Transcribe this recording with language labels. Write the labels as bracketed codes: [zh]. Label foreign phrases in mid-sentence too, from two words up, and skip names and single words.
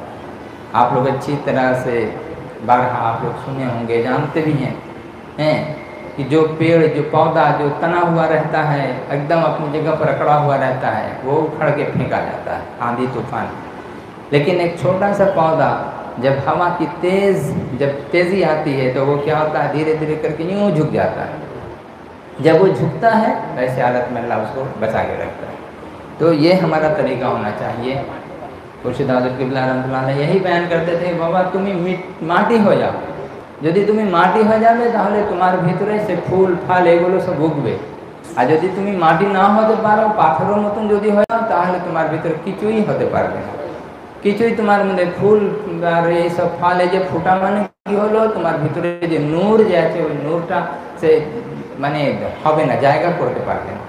[ur] آپ لوگ اچھی طرح سے بارہا آپ لوگ سنے ہوں گے، جانتے بھی ہیں کہ جو پیڑ، جو پودا جو تنا ہوا رہتا ہے، ایک دم اپنی جگہ پر اکڑا ہوا رہتا ہے، وہ اکھڑ کے پھینکا جاتا ہے آندھی طوفان، لیکن ایک چھوٹا سا پودا جب ہوا کی جب تیزی آتی ہے تو وہ کیا ہوتا ہے؟ دھیرے دھیرے کر کے یوں جھک جاتا ہے۔ جب وہ جھکتا ہے ایسے حالت میں اللہ اس کو بچا کے رکھتا ہے۔ تو یہ ہمارا طریقہ ہونا چاہیے۔ خورشید حضرت قبلہ رحمۃ اللہ علیہ یہی بیان کرتے تھے، بابا تمہیں [bn] মাটি হয়ে যাও, যদি তুমি মাটি হয়ে যাবে তাহলে তোমার ভিতরে সে ফুল ফল এগুলো সব উঠবে। আর যদি তুমি মাটি না হতে পারো, পাথরের মতন যদি হয়ে যাও, তাহলে তোমার ভিতরে কিছুই হতে পারবে না, কিছুই তোমার মধ্যে ফুল আর এইসব ফল এই যে ফুটা মানে কি হলো, তোমার ভিতরে যে নূর যে আছে ওই নূরটা সে মানে হবে না, জায়গা করতে পারবে না।